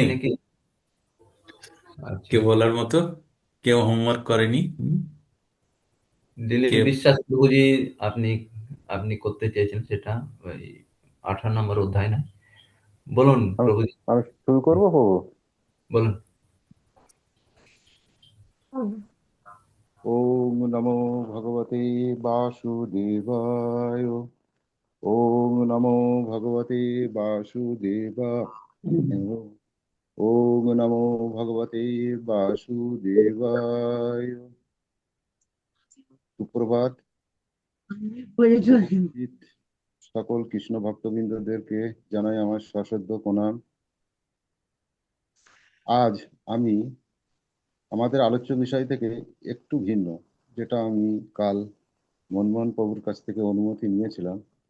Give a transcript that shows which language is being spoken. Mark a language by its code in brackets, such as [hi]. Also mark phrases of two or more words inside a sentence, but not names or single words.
[bn] নাকি? আচ্ছা, কেউ বলার মতো? কেউ হোমওয়ার্ক করেনি? দিলীপ কেউ? বিশ্বাস প্রভুজি, আপনি আপনি করতে চেয়েছেন সেটা, ওই 18 নম্বর অধ্যায় না? বলুন আমি প্রভুজি, আমি শুরু করবো প্রভু। বলুন। [sa] ওম নমো ভগবতে বাসুদেবায়। ওম নমো ভগবতে বাসুদেবায়। ওম নমো ভগবতে বাসুদেবায়। [bn] সুপ্রভাত। উপস্থিত সকল কৃষ্ণ ভক্তবৃন্দদেরকে জানাই আমার সশ্রদ্ধ প্রণাম। আজ আমি আমাদের আলোচ্য বিষয় থেকে একটু ভিন্ন, যেটা আমি কাল মনমোহন প্রভুর কাছ থেকে অনুমতি নিয়েছিলাম।